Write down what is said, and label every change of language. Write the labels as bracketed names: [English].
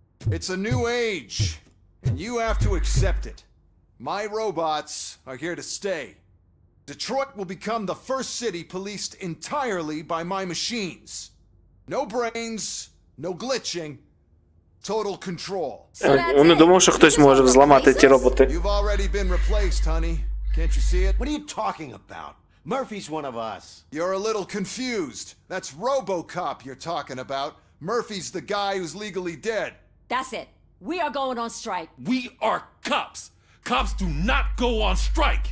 [English] It's a new age, and you have to accept it. My robots are here to stay. Detroit will become the first city policed entirely by my machines. No brains, no glitching, total control. [Ukrainian] Не думав, що хтось може взламати ті роботи. [English] You've already been replaced, honey. Can't you see it? What are you talking about? Murphy's one of us. You're a little confused. That's RoboCop you're talking about. Murphy's the guy who's legally dead. That's it. We are going on strike. We are cops. Cops do not go on strike.